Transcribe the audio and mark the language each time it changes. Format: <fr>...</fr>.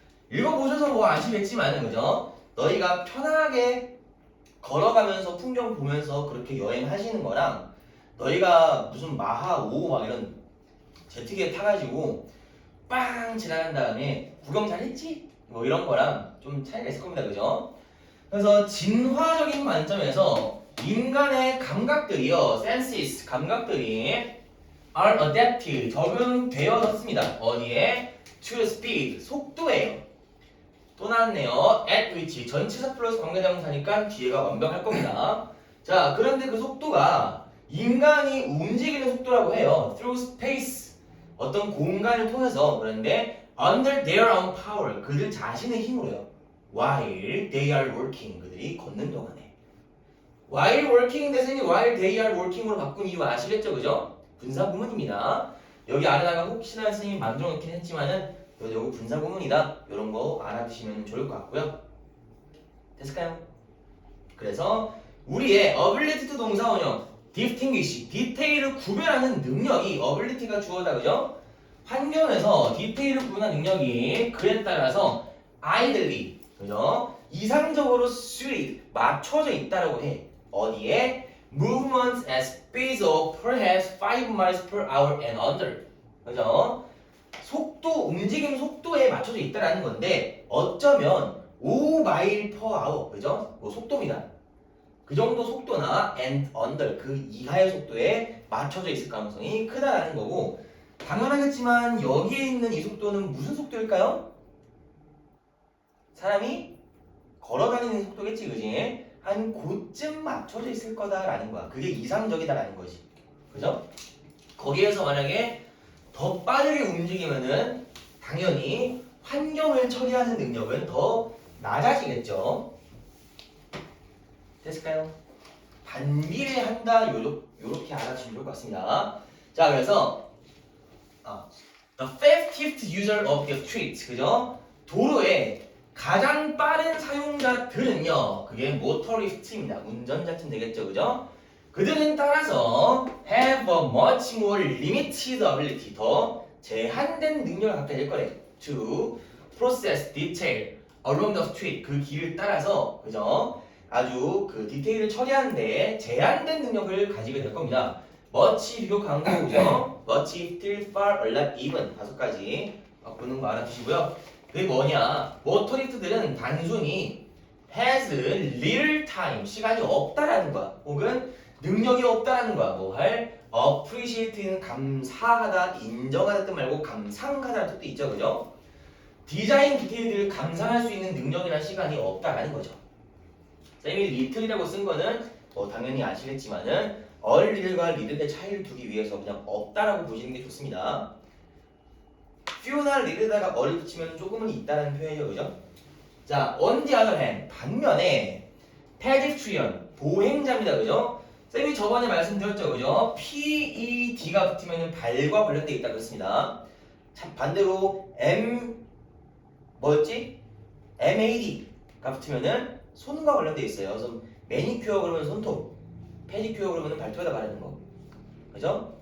<ko>읽어보셔서 뭐 아시겠지만은 그죠? 너희가 편하게 걸어가면서 풍경 보면서 그렇게 여행하시는 거랑 너희가 무슨 마하 5 막 이런 제트기에 타가지고 빵 지나간 다음에 구경 잘 했지? 뭐 이런 거랑 좀 차이가 있을 겁니다. 그죠? 그래서 진화적인 관점에서 인간의 감각들이요.</ko> <en>senses,</en> <ko>감각들이</ko> <en>are adapted,</en> <ko>적응되어졌습니다. 어디에?</ko> <en>to speed,</en> <ko>속도예요. 또 나왔네요.</ko> <en>at which,</en> <ko>전치사 플러스 관계대명사니까 뒤에가 완벽할 겁니다. 자, 그런데 그 속도가 인간이 움직이는 속도라고 해요.</ko> <en>through space,</en> <ko>어떤 공간을 통해서. 그런데</ko> <en>under their own power,</en> <ko>그들 자신의 힘으로요.</ko> <en>while they are working,</en> <ko>그들이 걷는 동안에.</ko> <en>while working</en> <ko>대신에</ko> <en>while they are working으로</en> <ko>바꾼 이유 아시겠죠? 그죠? 분사구문입니다. 여기 아래다가 혹시나 선생님이 만들어 놓긴 했지만은 여기 분사구문이다. 이런 거 알아두시면 좋을 것 같고요. 됐을까요? 그래서 우리의</ko> <en>ability to</en> <ko>동사 원형 distinguish, 디테일을 구별하는 능력이 ability가 주어다. 그죠? 환경에서 디테일을 구분하는 능력이 그에 따라서 ideally, 그죠? 이상적으로 suited, 맞춰져 있다라고 해. 어디에?</ko> <en>Movements at speeds of perhaps 5 miles per hour and under.</en> <ko>그죠? 속도, 움직임 속도에 맞춰져 있다라는 건데 어쩌면 5마일</ko> <en>per hour,</en> <ko>그죠? 뭐 속도입니다. 그 정도 속도나</ko> <en>and under,</en> <ko>그 이하의 속도에 맞춰져 있을 가능성이 크다라는 거고 당연하겠지만 여기에 있는 이 속도는 무슨 속도일까요? 사람이 걸어다니는 속도겠지, 그지? 한 고쯤 맞춰져 있을 거다라는 거야. 그게 이상적이다라는 거지. 그죠? 거기에서 만약에 더 빠르게 움직이면은 당연히 환경을 처리하는 능력은 더 낮아지겠죠. 됐을까요? 반비례한다 요렇게 알아주시면 좋을 것 같습니다. 자, 그래서</ko> <en>the fastest user of the street,</en> <ko>그죠? 도로에 가장 빠른 사용자들은요, 그게 모터리스트입니다. 운전자쯤 되겠죠, 그죠? 그들은 따라서</ko> <en>have a much more limited ability,</en> <ko>더 제한된 능력을 갖게 될 거래.</ko> <en>to process detail along the street,</en> <ko>그 길을 따라서, 그죠? 아주 그 디테일을 처리하는데 제한된 능력을 가지게 될 겁니다. much 비교 강조죠.</ko> <en>much, still, far, a lot, even</en> <ko>5가지 바꾸는 거 알아두시고요. 그게 뭐냐? 모터리스트들은 단순히</ko> <en>has little time</en> <ko>시간이 없다라는 거야. 혹은 능력이 없다라는 거야. 뭐 할 appreciate는 감사하다, 인정하다 뜻 말고 감상하다는 뜻도 있죠, 그죠? 디자인 디테일들을 감상할 수 있는 능력이나 시간이 없다라는 거죠. 쌤이 little이라고 쓴 거는 뭐 당연히 아시겠지만은 little과 little의 차이를 두기 위해서 그냥 없다라고 보시는 게 좋습니다. few나 little에다가 어를 붙이면 조금은 있다라는 표현이죠, 그죠?</ko> <en>자, on the other hand,</en> <ko>반면에</ko> <en>pedestrian,</en> <ko>보행자입니다, 그죠? 쌤이 저번에 말씀드렸죠, 그죠? PED가 붙으면 발과 관련되어 있다고 했습니다. 참 반대로 뭐였지? MAD가 붙으면은 손과 관련되어 있어요. 그래서 매니큐어 그러면 손톱, 페디큐어 그러면 발톱에다 바르는 거, 그죠?</ko>